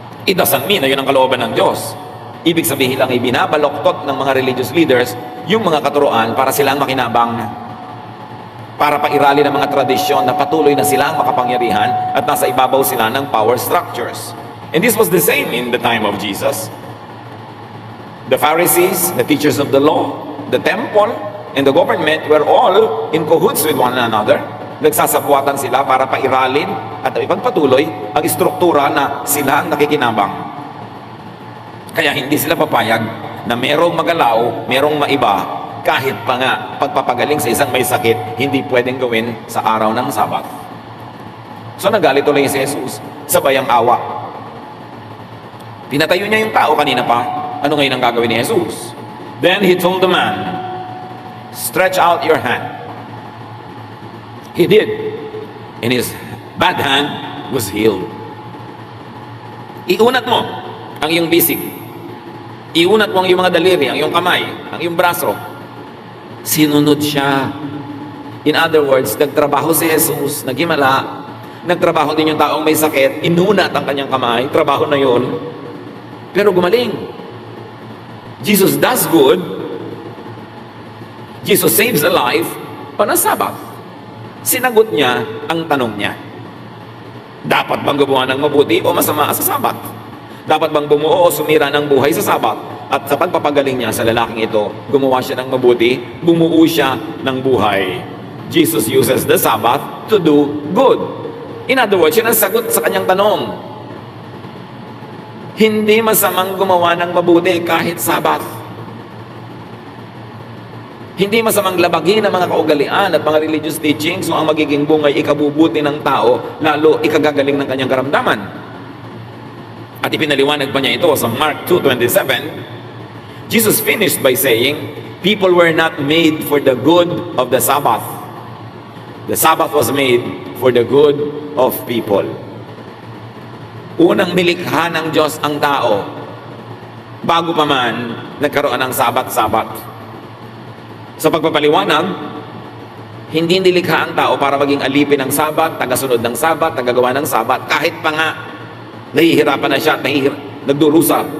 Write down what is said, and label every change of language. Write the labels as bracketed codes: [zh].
[en] It doesn't mean [tl] na yun ang kalooban ng Diyos. Ibig sabihin lang ay binabaloktot ng mga [en] religious leaders [tl] yung mga katuruan para silang makinabang. Para pairali ng mga tradisyon na patuloy na silang makapangyarihan at nasa ibabaw sila ng power structures. [en] And this was the same in the time of Jesus. The Pharisees, the teachers of the law, the temple, and the government were all in cahoots with one another. [tl] Nagsasabwatan sila para pairalin at ipagpatuloy ang istruktura na sila ang nakikinabang. Kaya hindi sila papayag na merong magalaw, merong maiba, kahit pa nga pagpapagaling sa isang may sakit, hindi pwedeng gawin sa araw ng Sabat. So nagalit ulit si Jesus, sabay ang awa. Pinatayo niya yung tao kanina pa. Ano ngayon ang gagawin ni Jesus? [en] Then he told the man, stretch out your hand. He did. And his bad hand was healed. [tl] Iunat mo ang iyong bisig. Iunat mo ang iyong mga daliri, ang iyong kamay, ang iyong braso. Sinunod siya. [en] In other words, [tl] nagtrabaho si Jesus, naghimala, nagtrabaho din yung taong may sakit, inunat ang kanyang kamay, trabaho na yun, pero gumaling. [en] Jesus does good. Jesus saves a life on a Sabbath. [tl] Sinagot niya ang tanong niya. Dapat bang gumawa ng mabuti o masama sa Sabbath? Dapat bang bumuo o sumira ng buhay sa Sabat? At sa pagpapagaling niya sa lalaking ito, gumawa siya ng mabuti, bumuo siya ng buhay. [en] Jesus uses the Sabbath to do good. In other words, [tl] yun ang sagot sa kanyang tanong. Hindi masamang gumawa ng mabuti kahit Sabat. Hindi masamang labagin ang mga kaugalian at mga [en] religious teachings [tl] so ang magiging bungay ikabubuti ng tao, lalo ikagagaling ng kanyang karamdaman. At ipinaliwanag pa niya ito sa Mark 2:27. [en] Jesus finished by saying, people were not made for the good of the Sabbath. The Sabbath was made for the good of people. [tl] Unang nilikha ng Diyos ang tao bago pa man nagkaroon ng Sabat-Sabat. Sa pagpapaliwanag, hindi nilikha ang tao para maging alipin ng Sabat, tagasunod ng Sabat, tagagawa ng Sabat, kahit pa nga nahihirapan na siya at nagdurusa.